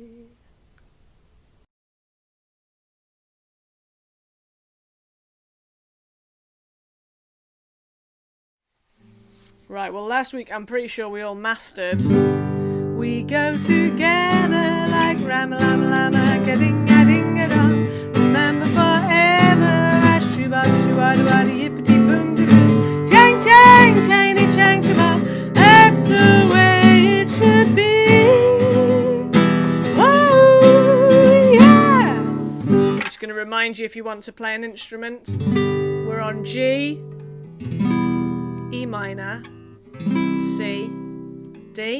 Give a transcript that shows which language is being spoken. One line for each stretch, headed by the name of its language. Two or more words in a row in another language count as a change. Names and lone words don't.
English: Right, well last week I'm pretty sure we all mastered. We go together like Rama-lama-lama, ga-ding-a-ding-a-dong. Remember forever, shoo-bop, shoo-wada-wada-yippity-boom-de-boom. Chang-chang, chang-ni-chang-shabop, that's the way it should be. Oh, yeah! I'm just going to remind you, if you want to play an instrument, we're on G, E minor, C, D.